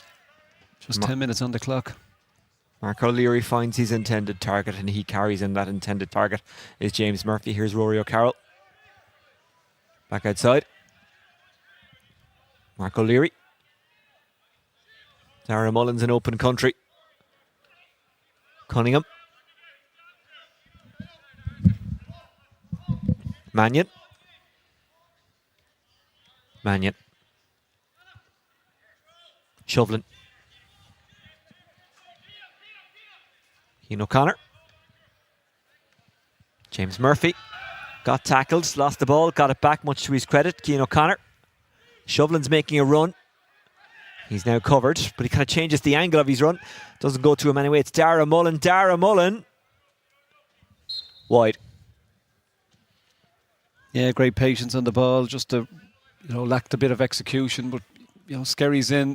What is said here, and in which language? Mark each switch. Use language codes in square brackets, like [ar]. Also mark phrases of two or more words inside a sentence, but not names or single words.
[en] Just 10 minutes on the clock. Mark O'Leary finds his intended target and he carries in that intended target is James Murphy. Here's Rory O'Carroll. Back outside. Mark O'Leary. Dara Mullins in open country. Cunningham. Mannion. Shovlin. Cian O'Connor. James Murphy got tackled, lost the ball, got it back, much to his credit. Cian O'Connor. Shovlin's making a run. He's now covered, but he kind of changes the angle of his run. Doesn't go to him anyway. It's Dara Mullen. Dara Mullen. Wide. Yeah, great patience on the ball. Just lacked a bit of execution, but Skerries in.